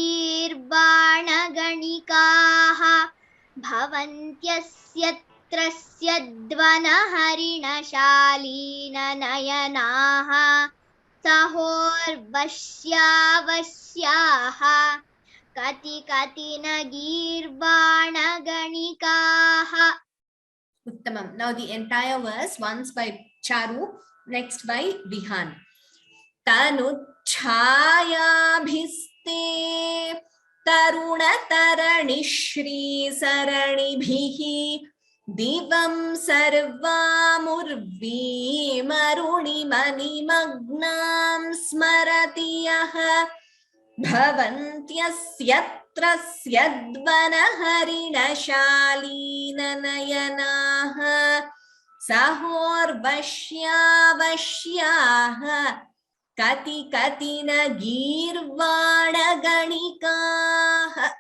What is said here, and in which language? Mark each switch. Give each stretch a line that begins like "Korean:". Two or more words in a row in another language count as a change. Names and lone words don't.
Sanskrit: गीर्वाणगणिकाः भवन्त्यस्यत्रस्यद्वनहरिणशालीननयनाः सहोर्वश्यावश्याः कति कति न गीर्वाणगणिकाः. Uttamam.
English: Now the entire verse, once by Charu, next by Vihan.
Sanskrit: तनु छायाभिस्ते तरुणतरणि-श्री सरणिभिः दिवम् सर्वमुर्वीमरुणिमनिमग्नं स्मरतियः भवन्त्यस्यत्रस्यद्वनहरिणशालीननयनाः सहोर्वश्यावश्याः कति कति न गीर्वाणगणिकाः.